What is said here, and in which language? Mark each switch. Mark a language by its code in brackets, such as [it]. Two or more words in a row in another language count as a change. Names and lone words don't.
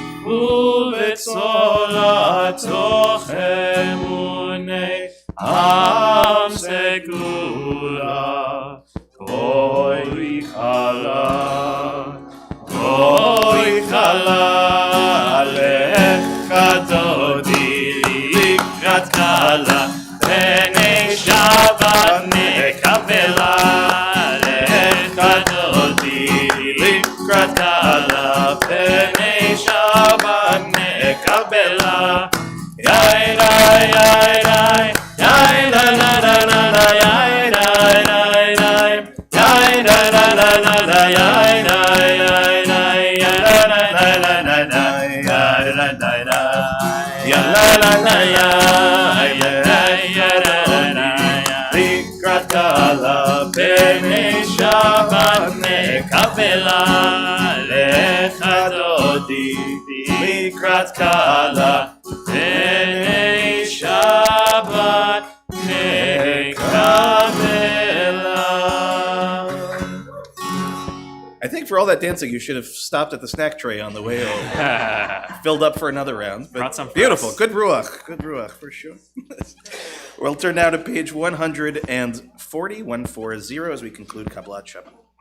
[he] ובצולתו אמוני עם סגולה בואי חלה לך דודי לקראת קלה פני שבת נקבלה לקראת קלה פני שבת נקבלה יאי די יאי די יאי די די די די יאי די די די יאי די די די די יאי די יאי די לקראת קלה פני שבת נקבלה לך דודי לקראת קלה פני שבת נקבלה. [en] I think for all that dancing, you should have stopped at the snack tray on the way home. Filled up for another round. But Brought some for beautiful. us. Good ruach, for sure. We'll turn now to page 140 as we conclude [he] Kabbalat Shabbat.